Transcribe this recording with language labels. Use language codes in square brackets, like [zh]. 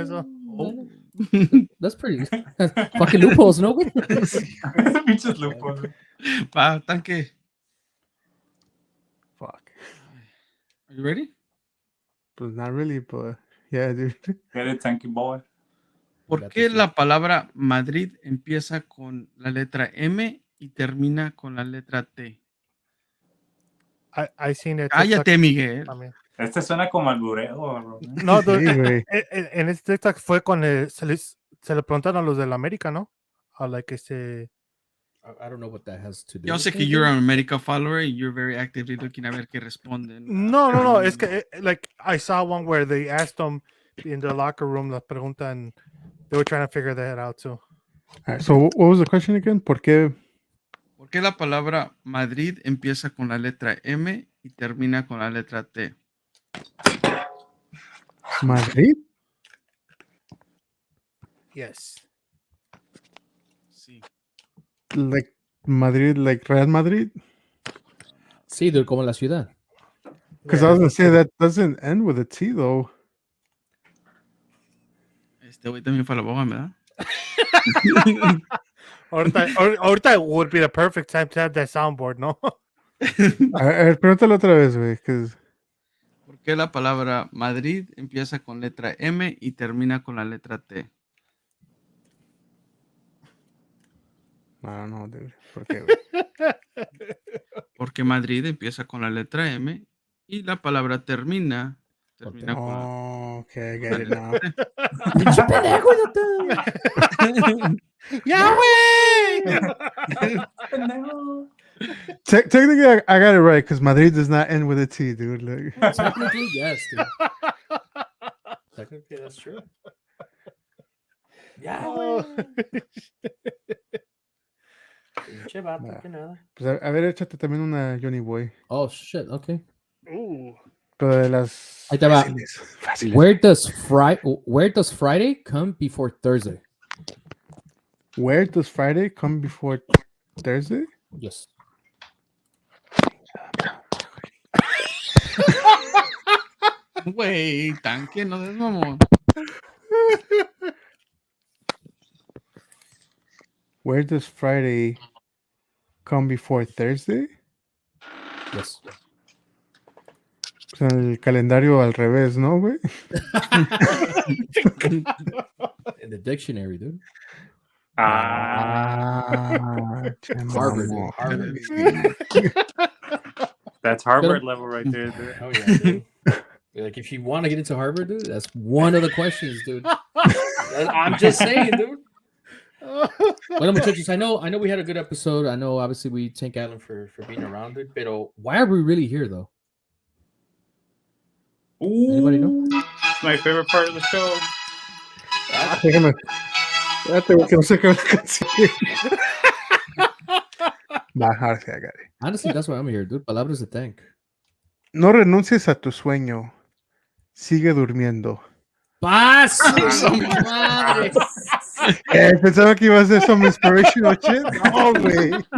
[es] eso. [en] no. That's pretty. Fucking loopholes, no, güey. [es] Pinches lupos. Va, tanque. [en] Fuck. Are you ready? [es] Pues [en] not really, but yeah, dude. Get it, tanky boy. [es] ¿Por qué la palabra Madrid empieza con la letra M y termina con la letra T? [en] I seen it. [es] Cállate, Miguel. También. Este suena como albureo, bro. [en] No, dude, [es] Sí, güey. en este TikTok fue con se le preguntaron a los del América, ¿no? [en] A like I don't know what that has to do. [es] Yo [en] with [es] sé que [en] anything. you're an America follower and you're very actively looking [es] a ver qué responden. [en] No. [es] Es que [en] like I saw one where they asked them in the locker room [es] la pregunta [en] and they were trying to figure that out too. All right, so what was the question again? [es] ¿Por qué? ¿Por qué la palabra Madrid empieza con la letra M y termina con la letra T? Madrid? [en] Yes. [es] Sí. [en] Like Madrid, like Real Madrid? [es] Sí, dude, como la ciudad. [en] Because I was going to say that doesn't end with a T, though. [es] Este güey también fue a la boga, ¿verdad? Ahorita [en] would be the perfect time to have that soundboard, [es] ¿no? A ver, pregúntalo otra vez, güey. [en] Because [es] ¿Por qué la palabra Madrid empieza con letra M y termina con la letra T? [en] I don't know, dude. [es] ¿Por qué, güey? Porque Madrid empieza con la letra M y la palabra termina con la... [en] Oh, okay, I get it now. [es] ¡Pinche pendejo, idiota! ¡Ya, güey! [en] Technically, I got it right because Madrid does not end with a T, dude. Like, Technically, yes, dude. Technically, that's true. [es] Ya, Oh. Pinche vato, [en] Nah. [es] que nada. pues a ver, échate también una Johnny Boy. [en] Oh, shit, okay. Ooh. [es] Pero de las Ahí te va. fáciles. [en] Where does Friday come before Thursday? Where does Friday come before Thursday? Yes. [es] Güey, tanque, no des mamón. [en] Where does Friday come before Thursday? Yes. [es] O sea, el calendario al revés, ¿no, güey? [en] In the dictionary, dude. Harvard. Harvard. That's Harvard level right there, dude. Oh yeah, dude. Like if you want to get into Harvard, dude, that's one of the questions, dude. I'm just saying, dude. [es] Bueno, muchachos, [en] I know we had a good episode. I know obviously we thank Alan for being around it, but why are we really here though? Anybody know? It's my favorite part of the show. [es] Déjame. Espérate, güey, que no sé qué me consigue. Bajarse, agarre. [en] Honestly, that's why I'm here, dude. [es] Palabras de thank. No renuncies a tu sueño. Sigue durmiendo. ¡Paz! ¡Madre! Pensaba que iba a ser [en] some inspirational shit. [es] No, güey.